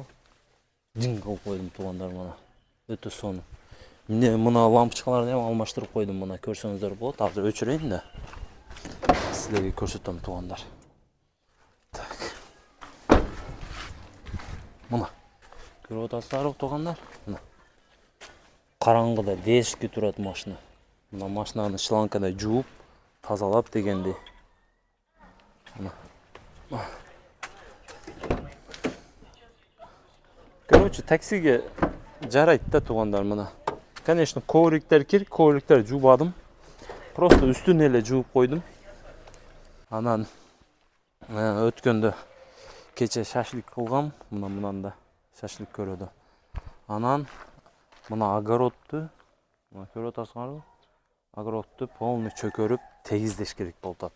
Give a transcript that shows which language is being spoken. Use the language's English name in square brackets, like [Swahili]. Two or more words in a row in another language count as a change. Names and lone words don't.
[Kyrgyz] Жың кылып койдум тугандар мына. Өтө сонун. Мына лампочкаларды эми алмаштырып койдум, мына көрсөңүздөр болот. Азыр өчүрөйүн да силерге көрсөтөм тугандар. Так. Мына көрүп атасыңарбы тугандар? [Kazakh] Мына қараңғыда дешікке тұрады машина. [Kyrgyz] Мына машинаны шланкада жуып, тазалап дегенде. Короче, таксиге жарайды да туғандар мына. Конечно, ковриктер керек, ковриктер жубадым. Просто үстін эле жууп койдум. Анан өткөндө кече шашлик кылгам, мынанда шашлик көрөдө. Анан мына огородду, көрүп атасыңарбы? Огородду полный чөкөрүп тегиздеш керек болуп атат.